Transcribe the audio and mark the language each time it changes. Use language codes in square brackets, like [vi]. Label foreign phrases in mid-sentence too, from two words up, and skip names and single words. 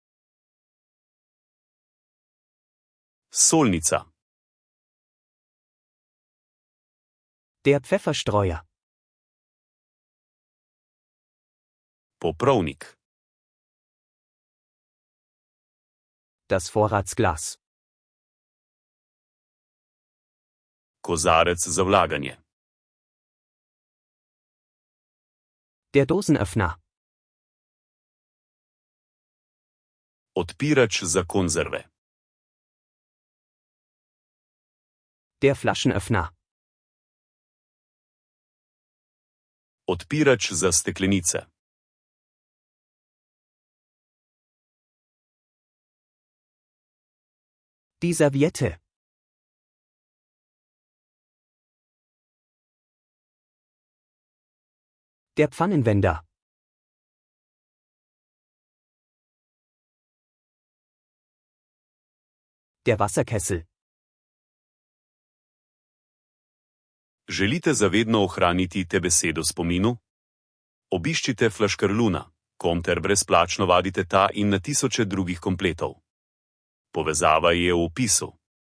[sl] Solnica. [de] Der Pfefferstreuer. [sl] Poprovnik. [de] Das Vorratsglas. [sl] Kozarec za vlaganje. [de] Der Dosenöffner. [sl] Odpirač za konzerve. [de] Der Flaschenöffner. [sl] Odpirač za steklenice. [de] Die Serviette. Der Pfannenwender. Der Wasserkessel. [sl] Želite zavedno ohraniti te besede v spominu? Obiščite Flaškarluna.com ter brezplačno vadite ta in na tisoče drugih kompletov. Povezava je v opisu.